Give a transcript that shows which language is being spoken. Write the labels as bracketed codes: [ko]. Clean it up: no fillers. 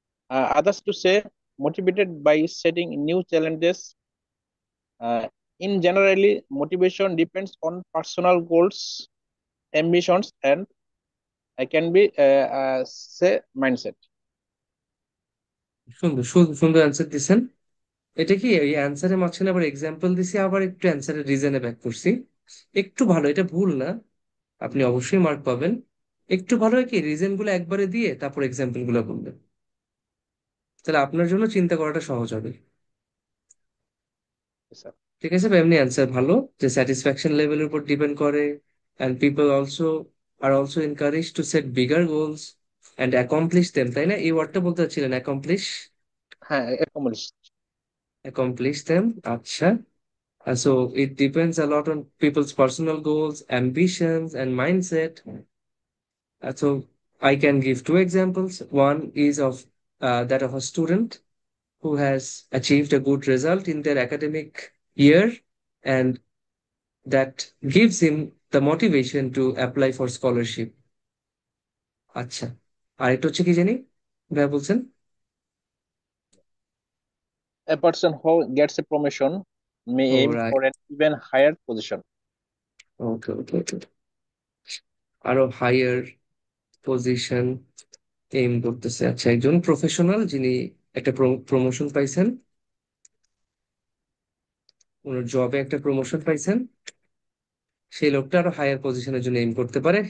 [en] Others to say motivated by setting new challenges. Uh, in generally, motivation depends on personal goals, ambitions, and can be say mindset. [bn] সুন্দর সুন্দর সুন্দর answer দিছেন। এটা কি এই অ্যান্সারের মাঝখানে আবার এক্সাম্পল দিছি, আবার একটু অ্যান্সারের রিজনে ব্যাক করছি। একটু ভালো, এটা ভুল না, আপনি অবশ্যই মার্ক পাবেন। একটু ভালো হয় কি রিজন গুলো একবারে দিয়ে তারপর এক্সাম্পল গুলো বলবেন, তাহলে আপনার জন্য চিন্তা করাটা সহজ হবে। [en] Yes, sir. [bn] ঠিক আছে, বা এমনি অ্যান্সার ভালো, যে স্যাটিসফ্যাকশন লেভেলের উপর ডিপেন্ড করে। [en] And people also are also encourage to set bigger goals and accomplish them, তাই না? [bn] এই ওয়ার্ডটা বলতে চাচ্ছিলেন, অ্যাকমপ্লিশ। হ্যাঁ, accomplished. [en] Accomplish them, আচ্ছা। So it depends a lot on people's personal goals, ambitions, and mindset. So I can give two examples. One is of that of a student who has achieved a good result in their academic year, and that gives him the motivation to apply for scholarship. [bn] আচ্ছা, আরেকটা হচ্ছে কি জানি ভাই বলছেন? [en] A person who gets a promotion may ও aim right, for an even higher position. [bn] ওকে ওকে ওকে, আরো higher position aim করতেছে। আচ্ছা, একজন প্রফেশনাল যিনি একটা প্রমোশন পাইছেন, ওনার জবে একটা প্রমোশন পাইছেন, সেই লোকটা আরো হায়ার পজিশনের জন্য এইম করতে পারে।